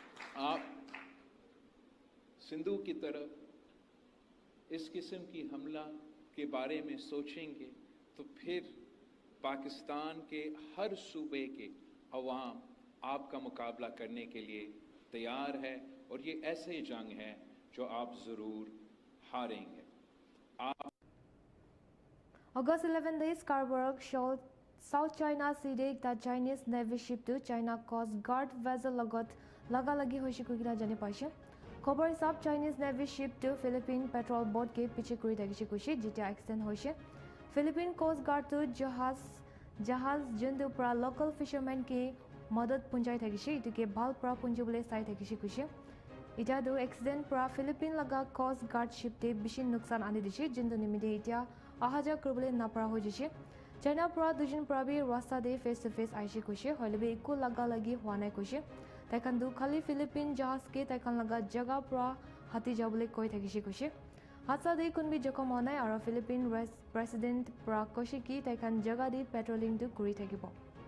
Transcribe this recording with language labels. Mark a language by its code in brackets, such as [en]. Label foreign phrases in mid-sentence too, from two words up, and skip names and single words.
[ur] آپ سندھو کی طرف اس قسم کی حملہ کے بارے میں سوچیں گے تو پھر پاکستان کے ہر صوبے کے عوام آپ کا مقابلہ کرنے کے لیے تیار ہے اور یہ ایسے جنگ ہے جو آپ ضرور ہاریں گے. आप [nag] August 11 the Scarborough showed South China Sea the Chinese Navy ship to China Coast Guard vessel lagot lagalagi hoishi kugina jani paise khobor hisab Chinese Navy ship to [en] Philippine patrol boat [nag] ke piche kuri dagishi kushi jita accident hoise Philippine Coast Guard to jahaz jundu pra [en] local fishermen [nag] ke madad punjai thagishi ituke bhal pra punjibule sai thagishi kushi ita do accident pra Philippine laga Coast Guard ship te bishin nuksan ani dishi jundu nimide ita ahaja kurbule napra hojishi China pra dujin prabi rasta de [en] face to face [nag] aishi kushi hoilebe ikku laga lagi hwanai kushi taikan du khali Philippine jahaz ke taikan laga jaga pra hati jabule koi thagishi kushi hatsa de kunbi jokom honai aro Philippine president pra koshi ki taikan jaga de patrolling du kuri thagibo